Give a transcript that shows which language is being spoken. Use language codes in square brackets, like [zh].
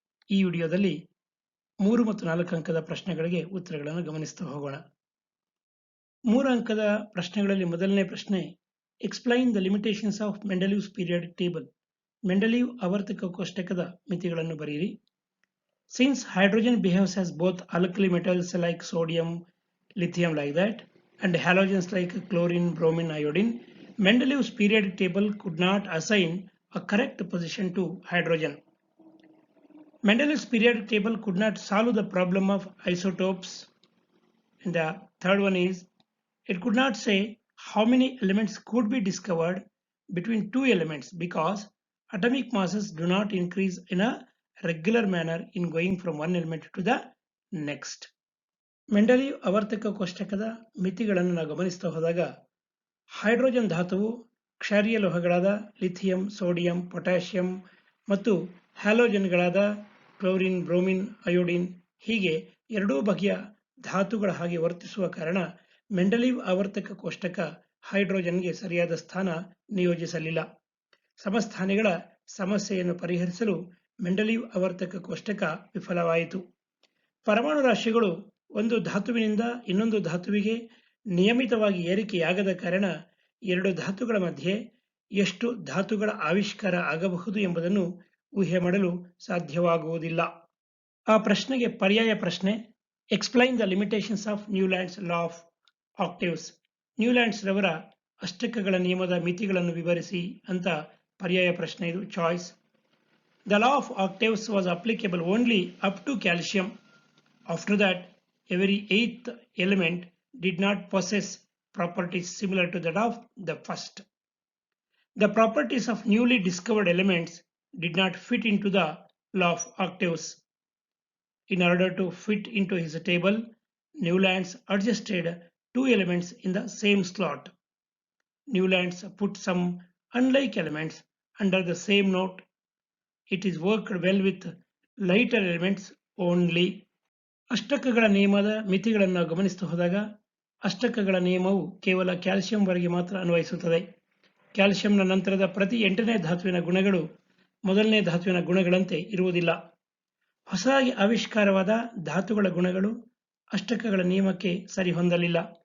[kn] ಈ ವಿಡಿಯೋದಲ್ಲಿ 3 ಮತ್ತು 4 ಅಂಕದ ಪ್ರಶ್ನೆಗಳಿಗೆ ಉತ್ತರಗಳನ್ನು ಗಮನಿಸ್ತಾ ಹೋಗೋಣ. 3 ಅಂಕದ ಪ್ರಶ್ನೆಗಳಲ್ಲಿ ಮೊದಲನೇ ಪ್ರಶ್ನೆ, [en] Explain the limitations of Mendeleev's periodic table. [kn] ಮೆಂಡೆಲಿವ್ ಆವರ್ತಕ ಕೋಷ್ಟಕದ ಮಿತಿಗಳನ್ನು ಬರೆಯಿರಿ. [en] Since hydrogen behaves as both alkali metals like sodium, lithium like that, and halogens like chlorine, bromine, iodine, Mendeleev's periodic table could not assign a correct position to hydrogen. Mendeleev's periodic table could not solve the problem of isotopes. And the third one is, it could not say how many elements could be discovered between two elements because atomic masses do not increase in a regular manner in going from one element to the next. [kn] Mendeleev ಆವರ್ತಕ ಕೋಷ್ಟಕದ ಮಿತಿಗಳನ್ನು ನಾವು ಗಮನಿಸ್ತಾ ಹೋದಾಗ hydrogen ಧಾತುವು ಕ್ಷಾರೀಯ ಲೋಹಗಳಾದ lithium, sodium, potassium ಮತ್ತು ಹ್ಯಾಲೋಜನ್ಗಳಾದ chlorine, bromine, iodine ಹೀಗೆ ಎರಡೂ ಬಗೆಯ ಧಾತುಗಳ ಹಾಗೆ ವರ್ತಿಸುವ ಕಾರಣ ಮೆಂಡಲೀವ್ ಆವರ್ತಕ ಕೋಷ್ಟಕ ಹೈಡ್ರೋಜನ್ಗೆ ಸರಿಯಾದ ಸ್ಥಾನ ನಿಯೋಜಿಸಲಿಲ್ಲ. ಸಮಸ್ಥಾನಿಗಳ ಸಮಸ್ಯೆಯನ್ನು ಪರಿಹರಿಸಲು ಮೆಂಡಲೀವ್ ಆವರ್ತಕ ಕೋಷ್ಟಕ ವಿಫಲವಾಯಿತು. ಪರಮಾಣು ರಾಶಿಗಳು ಒಂದು ಧಾತುವಿನಿಂದ ಇನ್ನೊಂದು ಧಾತುವಿಗೆ ನಿಯಮಿತವಾಗಿ ಏರಿಕೆಯಾಗದ ಕಾರಣ ಎರಡು ಧಾತುಗಳ ಮಧ್ಯೆ ಎಷ್ಟು ಧಾತುಗಳ ಆವಿಷ್ಕಾರ ಆಗಬಹುದು ಎಂಬುದನ್ನು ಊಹೆ ಮಾಡಲು ಸಾಧ್ಯವಾಗುವುದಿಲ್ಲ. ಆ ಪ್ರಶ್ನೆಗೆ ಪರ್ಯಾಯ ಪ್ರಶ್ನೆ, [en] Explain the limitations of Newlands law of octaves. [kn] Newlands ರವರ ಅಷ್ಟಕಗಳ ನಿಯಮದ ಮಿತಿಗಳನ್ನು ವಿವರಿಸಿ ಅಂತ ಪರ್ಯಾಯ ಪ್ರಶ್ನೆ ಇದು, choice. [en] The law of octaves was applicable only up to calcium. After that, every eighth element did not possess properties similar to that of the first. The properties of newly discovered elements did not fit into the law of octaves. In order to fit into his table, Newlands adjusted two elements in the same slot. Newlands put some unlike elements under the same note. It is worked well with lighter elements only. [kn] ಅಷ್ಟಕಗಳ ನಿಯಮದ ಮಿತಿಗಳನ್ನು ಗಮನಿಸ್ತಾ ಹೋದಾಗ ಅಷ್ಟಕಗಳ ನಿಯಮವು ಕೇವಲ ಕ್ಯಾಲ್ಸಿಯಂವರೆಗೆ ಮಾತ್ರ ಅನ್ವಯಿಸುತ್ತದೆ. ಕ್ಯಾಲ್ಸಿಯಂನ ನಂತರದ ಪ್ರತಿ 8ನೇ ಧಾತುವಿನ ಗುಣಗಳು ಮೊದಲನೇ ಧಾತುವಿನ ಗುಣಗಳಂತೆ ಇರುವುದಿಲ್ಲ. ಹೊಸದಾಗಿ ಆವಿಷ್ಕಾರವಾದ ಧಾತುಗಳ ಗುಣಗಳು ಅಷ್ಟಕಗಳ ನಿಯಮಕ್ಕೆ ಸರಿಹೊಂದಲಿಲ್ಲ.